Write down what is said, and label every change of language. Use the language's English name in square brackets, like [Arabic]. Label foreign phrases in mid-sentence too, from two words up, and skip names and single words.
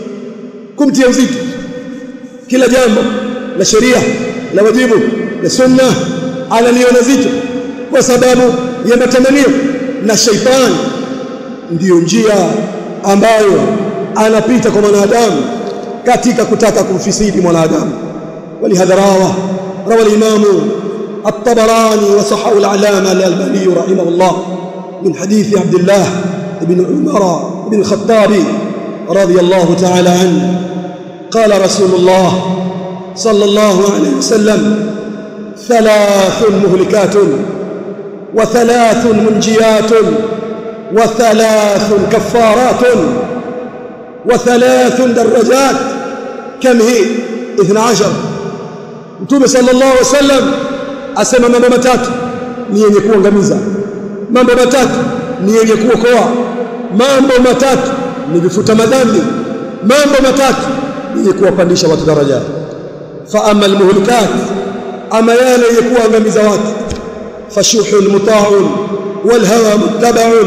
[Swahili] kila jambo la sheria, la wajibu, la sunna analiona zito kwa sababu ya matamanio. Na shaitan ndiyo njia ambayo anapita kwa mwanadamu katika kutaka kumfisidi mwanadamu. [Arabic] ولهذا روى الإمام الطبراني وصححه العلامة الألباني رحمه الله من حديث عبد الله بن عمر بن الخطاب رضي الله تعالى عنه قال رسول الله صلى الله عليه وسلم ثلاث مهلكات وثلاث منجيات وثلاث كفارات وثلاث درجات. كم هي؟ 12. [Swahili] Mtume [Arabic] صلى الله عليه وسلم [Swahili] asema mambo matatu ni yenye kuangamiza, mambo matatu ni yenye kuokoa, mambo matatu ni vifuta madhambi, mambo matatu ni yenye kuwapandisha watu daraja. [Arabic] فأما المهلكات, [Swahili] ama yale yenye kuangamiza watu, [Arabic] فشح مطاع وهوى متبع